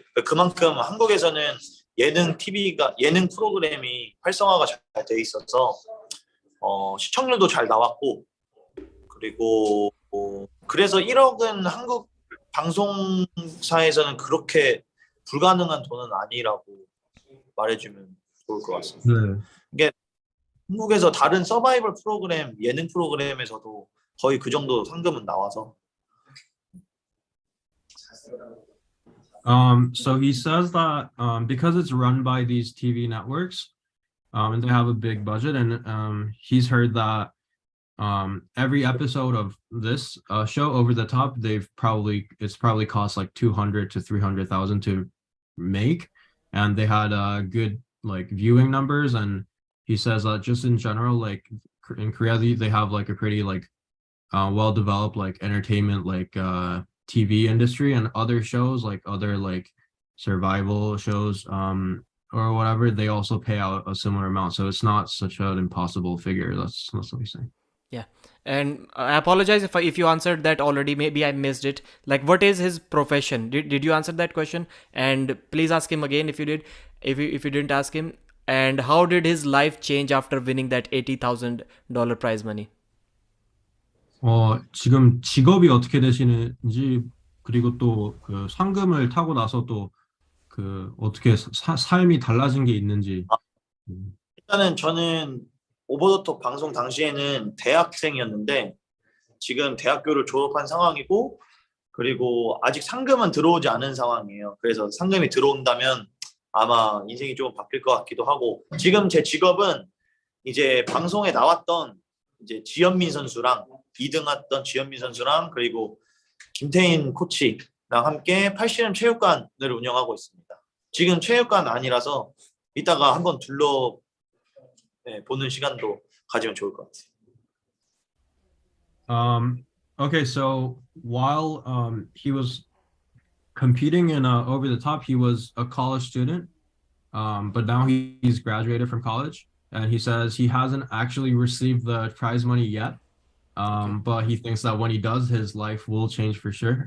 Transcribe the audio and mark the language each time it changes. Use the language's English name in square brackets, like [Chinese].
[Korean] 그만큼 한국에서는 예능 프로그램이 활성화가 잘 돼 있어서 시청률도 잘 나왔고 그리고 그래서 1억은 한국 방송사에서는 그렇게 불가능한 돈은 아니라고 말해주면 좋을 것 같습니다. 네. 이게 한국에서 다른 서바이벌 프로그램, 예능 프로그램에서도 거의 그 정도 상금은 나와서. [English] So he says that because it's run by these TV networks, and they have a big budget, and he's heard that every episode of this show Over the Top, it's probably cost like 200 to 300,000 to make, and they had good like viewing numbers. And he says that just in general, like in Korea, they have like a pretty like well developed like entertainment like TV industry, and other shows like other like survival shows or whatever, they also pay out a similar amount. So it's not such an impossible figure. That's what he's saying. Yeah. And I apologize if you answered that already. Maybe I missed it. Like, what is his profession? Did you answer that question? And please ask him again if you did. If you didn't ask him. And how did his life change after winning that $80,000 prize money? [Korean] 지금 직업이 어떻게 되시는지, 그리고 또 그 상금을 타고 나서 또 그 어떻게 삶이 달라진 게 있는지. 일단은 저는 오버더톱 방송 당시에는 대학생이었는데 지금 대학교를 졸업한 상황이고 그리고 아직 상금은 들어오지 않은 상황이에요. 그래서 상금이 들어온다면 아마 인생이 조금 바뀔 것 같기도 하고, 지금 제 직업은 이제 방송에 나왔던 이제 지현민 선수랑 2등 했던 지현민 선수랑 그리고 김태인 코치랑 함께 팔씨름 체육관을 운영하고 있습니다. 지금 체육관 아니라서 이따가 한번 보는 시간도 가지면 좋을 것 같아요. [English] Okay, so while he was competing in Over the Top, he was a college student, but now he's graduated from college, and he says he hasn't actually received the prize money yet. But he thinks that when he does, his life will change for sure.